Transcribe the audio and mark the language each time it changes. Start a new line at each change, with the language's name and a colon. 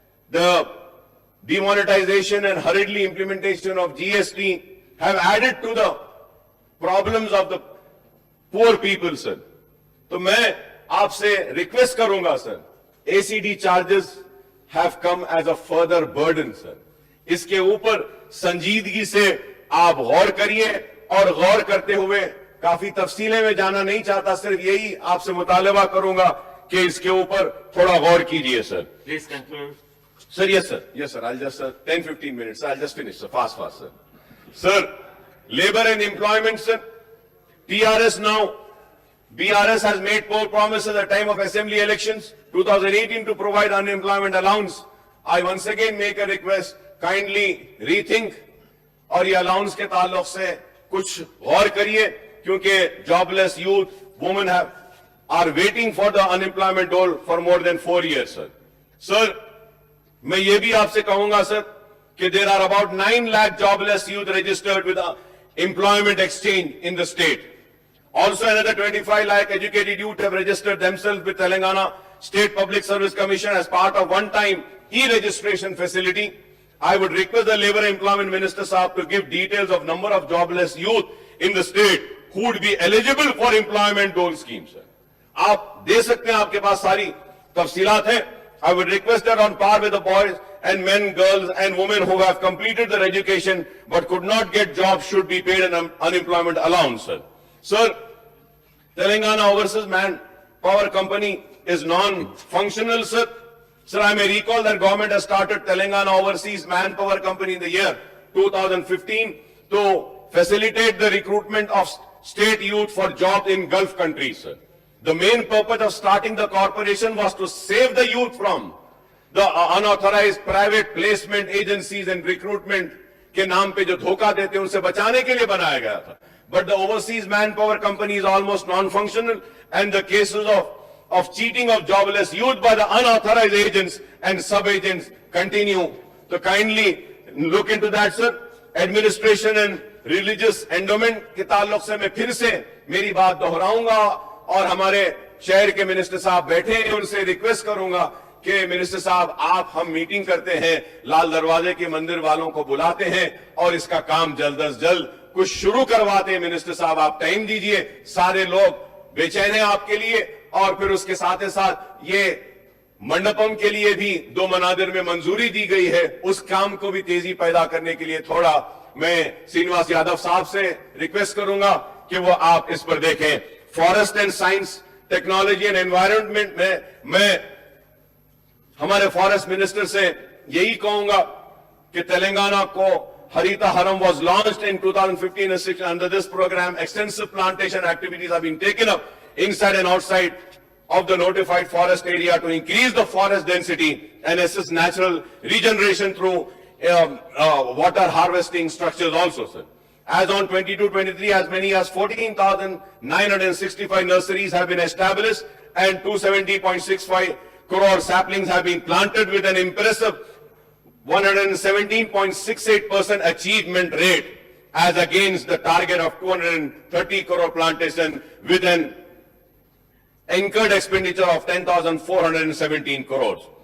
English: The demonetization and hurriedly implementation of GST have added to the problems of the poor people, sir.
Hindi: तो मैं आपसे request करूंगा, sir,
English: ACD charges have come as a further burden, sir.
Hindi: इसके ऊपर संजीदगी से आप गौर करिए और गौर करते हुए काफी तफसीलें में जाना नहीं चाहता, सिर्फ यही आपसे मुतालबा करूंगा कि इसके ऊपर थोड़ा गौर कीजिए, sir.
English: Please conclude. Sir, yes, sir. Yes, sir. I'll just, 10-15 minutes. I'll just finish, sir. Fast, sir. Sir, labor and employment, sir. TRS now, BRS has made poor promises at the time of assembly elections, 2018, to provide unemployment allowance. I once again make a request, kindly rethink
Hindi: और ये allowance के ताल्लुक से कुछ गौर करिए, क्योंकि
English: jobless youth, women are waiting for the unemployment dole for more than 4 years, sir. Sir,
Hindi: मैं ये भी आपसे कहूंगा,
English: sir, कि there are about 9 lakh jobless youth registered with employment exchange in the state. Also, another 25 lakh educated youth have registered themselves with Telangana State Public Service Commission as part of one-time e-registration facility. I would request the Labour and Employment Minister Saab to give details of number of jobless youth in the state who would be eligible for employment dole schemes.
Hindi: आप दे सकते हैं, आपके पास सारी तफसीलात हैं.
English: I would request that on par with the boys and men, girls and women who have completed their education but could not get jobs should be paid an unemployment allowance. Sir, Telangana Overseas Manpower Company is non-functional, sir. Sir, I may recall that government has started Telangana Overseas Manpower Company in the year 2015 to facilitate the recruitment of state youth for jobs in Gulf countries, sir. The main purpose of starting the corporation was to save the youth from the unauthorized private placement agencies and recruitment
Hindi: के नाम पे जो धोखा देते हैं उनसे बचाने के लिए बनाया गया था.
English: But the overseas manpower company is almost non-functional, and the cases of cheating of jobless youth by the unauthorized agents and sub-agents continue. So kindly look into that, sir. Administration and religious endowment
Hindi: के ताल्लुक से मैं फिर से मेरी बात दोहराऊंगा और हमारे शहर के मिनिस्टर साहब बैठे हैं, उनसे रिक्वेस्ट करूंगा कि मिनिस्टर साहब आप हम मीटिंग करते हैं, लाल दरवाजे के मंदिर वालों को बुलाते हैं और इसका काम जल्द अज जल्द कुछ शुरू करवाते हैं. मिनिस्टर साहब आप टाइम दीजिए, सारे लोग बेचैन हैं आपके लिए. और फिर उसके साथ ही साथ ये मंडपम के लिए भी 2 मनादिर में मंजूरी दी गई है, उस काम को भी तेजी पैदा करने के लिए थोड़ा मैं श्रीनिवास यादव साहब से रिक्वेस्ट करूंगा कि वो आप इस पर देखें. Forest and science technology and environment में मैं हमारे फॉरेस्ट मिनिस्टर से यही कहूंगा कि तेलंगाना को
English: Harita Haram was launched in 2015 and 16. Under this program, extensive plantation activities have been taken up inside and outside of the notified forest area to increase the forest density and assist natural regeneration through water harvesting structures also, sir. As on 22-23, as many as 14,965 nurseries have been established and 270.65 crore saplings have been planted with an impressive 117.68% achievement rate as against the target of 230 crore plantation with an incurred expenditure of 10,417 crores.